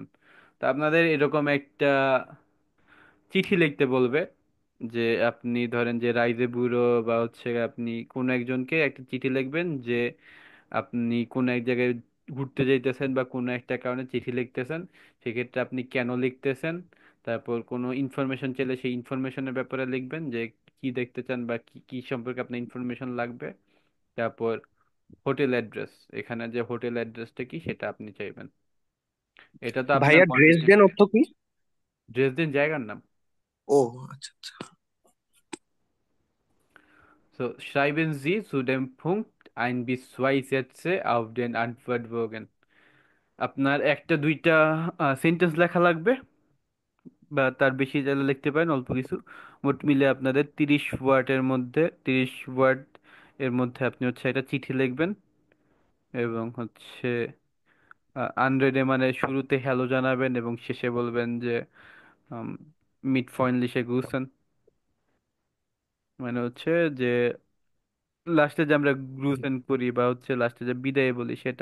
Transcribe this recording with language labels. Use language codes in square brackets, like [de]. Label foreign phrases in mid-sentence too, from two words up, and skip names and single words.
[bn] তা আপনাদের এরকম একটা চিঠি লিখতে বলবে, যে আপনি ধরেন যে রাইজে ব্যুরো বা হচ্ছে আপনি কোনো একজনকে একটা চিঠি লিখবেন যে আপনি কোনো এক জায়গায় ঘুরতে যাইতেছেন বা কোনো একটা কারণে চিঠি লিখতেছেন, সেক্ষেত্রে আপনি কেন লিখতেছেন, তারপর কোনো ইনফরমেশন চাইলে সেই ইনফরমেশনের ব্যাপারে লিখবেন যে কি দেখতে চান বা কি কি সম্পর্কে আপনার ইনফরমেশন লাগবে। তারপর [en] hotel address, [bn] এখানে যে হোটেল অ্যাড্রেসটা কি সেটা আপনি চাইবেন। এটা তো আপনার ভাইয়া ড্রেসডেন কন্টিনেন্টে। অর্থ কি? ড্রেসডেন জায়গার নাম। ও আচ্ছা আচ্ছা। [de] So, schreiben Sie zu dem Punkt ein bis zwei Sätze auf den Antwortbogen. [bn] আপনার একটা দুইটা সেন্টেন্স লেখা লাগবে, বা তার বেশি চাইলে লিখতে পারেন, অল্প কিছু। মোট মিলে আপনাদের 30 ওয়ার্ডের মধ্যে, 30 ওয়ার্ড এর মধ্যে আপনি হচ্ছে একটা চিঠি লিখবেন, এবং হচ্ছে আনরেডে মানে শুরুতে হ্যালো জানাবেন এবং শেষে বলবেন যে [de] mit freundlichen Grüßen, [bn] মানে হচ্ছে যে লাস্টে যে আমরা গ্রুসেন করি বা হচ্ছে লাস্টে যে বিদায় বলি সেটা।